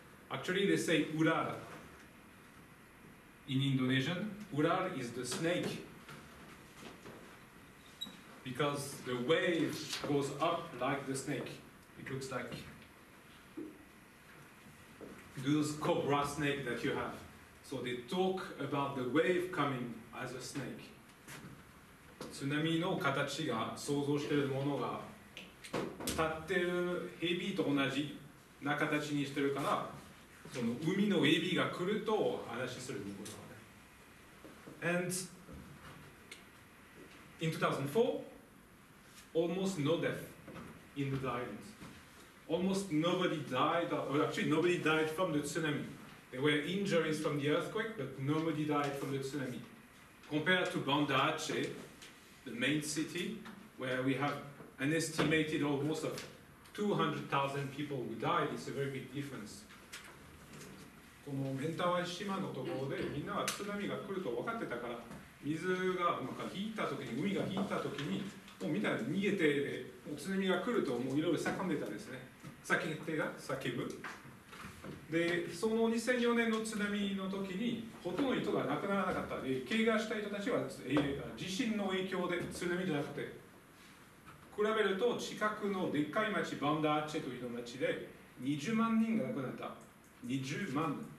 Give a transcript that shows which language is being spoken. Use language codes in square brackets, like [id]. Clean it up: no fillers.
[en] Actually, they say ular. In Indonesian, ular is the snake, because the wave goes up like the snake. It looks like those cobra snake that you have. So they talk about the wave coming as a snake. [ja] 津波の形が想像しているものが立ってるヘビと同じな形にしてるから、その海のエビが来ると話することがね。 [en] And in 2004, almost no death in the islands. Almost nobody died, or actually nobody died from the tsunami. There were injuries from the earthquake, but nobody died from the tsunami. Compared to Banda Aceh, the main city, where we have an estimated almost of 200,000 people who died, it's a very big difference. [ja] このメンタワイ島のところでみんなは津波が来ると分かってたから、水が引いた時に、海が引いた時に、もうみんな逃げて、もう津波が来るともういろいろ叫んでたんですね。叫ぶ。で、その2004年の津波の時に、ほとんど人が亡くならなかったで、怪我した人たちは地震の影響で津波じゃなくて、比べると近くのでっかい町、バンダアチェという町で20万人が亡くなった。20万。